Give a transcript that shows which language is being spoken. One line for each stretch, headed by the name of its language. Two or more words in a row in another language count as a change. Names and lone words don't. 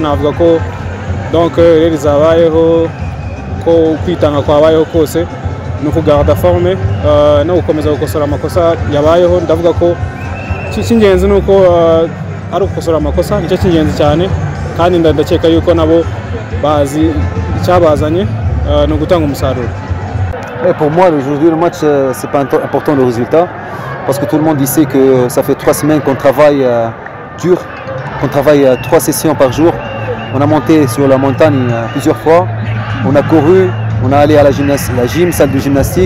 Kinyarwanda: Navuga ko donc rero zabayeho ko kwitanga kwabayeho kose no kugarda forme, no gukomeza gukosora amakosa yabayeho. Ndavuga ko cy'ingenzi nuko ari ukosora amakosa, nicyo cy'ingenzi cyane, kandi ndakeka yuko nabo bazi icyabazanye no gutanga umusaruro.
French: Pour moi, aujourd'hui, le match, c'est pas important le résultat, parce que tout le monde sait que ça fait 3 semaines qu'on travaille dur, qu'on travaille 3 sessions par jour. On a monté sur la montagne plusieurs fois, on a couru, on est allé à la salle de gymnastique.